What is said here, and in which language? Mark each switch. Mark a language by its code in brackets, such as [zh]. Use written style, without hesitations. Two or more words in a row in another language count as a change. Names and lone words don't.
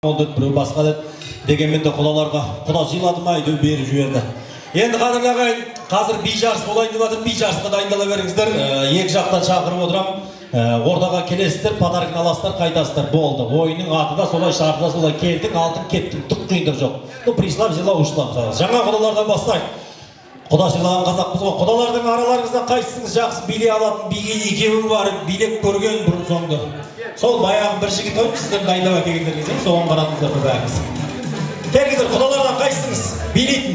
[tr] oldu, bir başka da [kk] degенмен de құдаларға құда сыйлады ма үйден беріп жіберді. Енді қадірлі ағайын, қазір би жарыс болайын деп жатыр, би жарысқа дайындала беріңіздер. Екі жақтан шақырып отырамын. Ортаға келесіздер, подарканы аласыздар, қайтасыздар. Болды. Ойынның аты да солай, шарты да солай. Келдің, алдың, кеттің, түк қиындық жоқ. [ru] Ну, пришла, взяла, ушла. [kk] Жаңа құдалардан бастайық. Құда сыйлаған қазақпыз ғой. Құдалардың араларыңызда қайсыңыз жақсы билей алатын, биге екеуі бар, билеп көрген бұрын соңды. Сол баяғы бір жігіт ойып, сіздер дайындап әкелгендеріңіз, соған қарадыңыздар бәріңіз. Келіңіздер, құдалардан қайсыңыз билейтін?